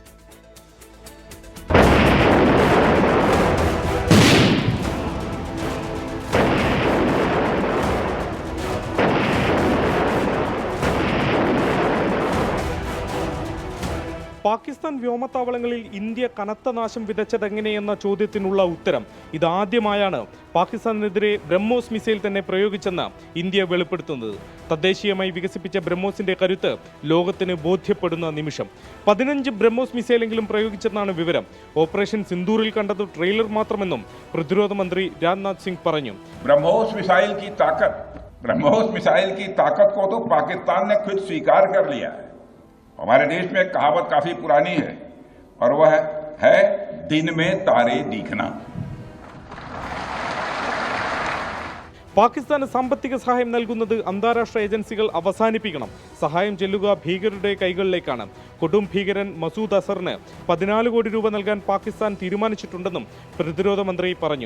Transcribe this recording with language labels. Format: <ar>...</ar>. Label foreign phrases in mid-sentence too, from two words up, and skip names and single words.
<ml>പാകിസ്ഥാൻ വ്യോമത്താവളങ്ങളിൽ ഇന്ത്യ കനത്ത നാശം വിതച്ചതെങ്ങനെയെന്ന ചോദ്യത്തിനുള്ള ഉത്തരം ഇതാദ്യമായാണ് പാകിസ്ഥാനെതിരെ ബ്രഹ്മോസ് മിസൈൽ തന്നെ പ്രയോഗിച്ചെന്ന് ഇന്ത്യ വെളിപ്പെടുത്തുന്നത്. തദ്ദേശീയമായി വികസിപ്പിച്ച ബ്രഹ്മോസിന്റെ കരുത്ത് ലോകത്തിന് ബോധ്യപ്പെടുന്ന നിമിഷം. 15 ബ്രഹ്മോസ് മിസൈലെങ്കിലും പ്രയോഗിച്ചെന്നാണ് വിവരം. ഓപ്പറേഷൻ സിന്ദൂറിൽ കണ്ടത് ട്രെയിലർ മാത്രമെന്നും പ്രതിരോധ മന്ത്രി രാജ്നാഥ് സിംഗ് പറഞ്ഞു.</ml> <hi>ബ്രഹ്മോസ് मिसाइल की ताकत को तो पाकिस्तान ने खुद स्वीकार कर लिया है. हमारे देश में एक कहावत काफी पुरानी है और वह है दिन में तारे दिखना.</hi> <ml>പാകിസ്ഥാന് സാമ്പത്തിക സഹായം നൽകുന്നത് അന്താരാഷ്ട്ര ഏജൻസികൾ അവസാനിപ്പിക്കണം. സഹായം ചെല്ലുക ഭീകരരുടെ കൈകളിലേക്കാണ്. കൊടും ഭീകരൻ മസൂദ് അസറിന് 14 കോടി രൂപ നൽകാൻ പാകിസ്ഥാൻ തീരുമാനിച്ചിട്ടുണ്ടെന്നും പ്രതിരോധ മന്ത്രി പറഞ്ഞു.</ml>